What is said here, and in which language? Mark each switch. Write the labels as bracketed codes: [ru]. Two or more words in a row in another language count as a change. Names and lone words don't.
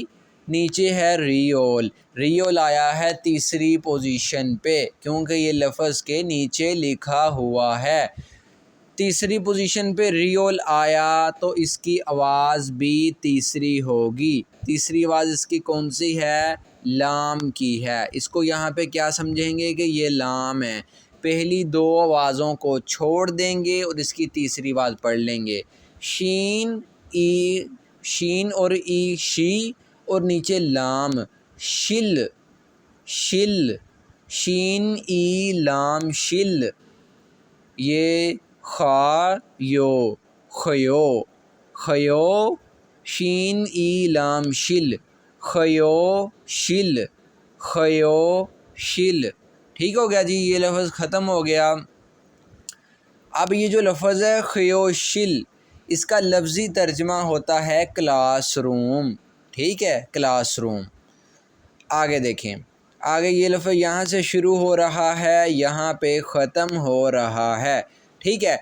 [ur] نیچے ہے ریول، ریول آیا ہے تیسری پوزیشن پہ کیونکہ یہ لفظ کے نیچے لکھا ہوا ہے. تیسری پوزیشن پہ ریول آیا تو اس کی آواز بھی تیسری ہوگی. تیسری آواز اس کی کون سی ہے? لام کی ہے۔ اس کو یہاں پہ کیا سمجھیں گے کہ یہ لام ہے, پہلی دو آوازوں کو چھوڑ دیں گے اور اس کی تیسری آواز پڑھ لیں گے۔ شین ای، شین اور ای شی، اور نیچے لام شل، شل، شین ای لام شل۔ یہ خا یو، خیو، خیو، شین ای لام شل، خیو شل، خیو شل۔ ٹھیک ہو گیا جی، یہ لفظ ختم ہو گیا۔ اب یہ جو لفظ ہے خیوشل، اس کا لفظی ترجمہ ہوتا ہے [en] classroom, [ur] ٹھیک ہے، [en] classroom. [ur] آگے دیکھیں، آگے یہ لفظ یہاں سے شروع ہو رہا ہے، یہاں پہ ختم ہو رہا ہے، ٹھیک ہے۔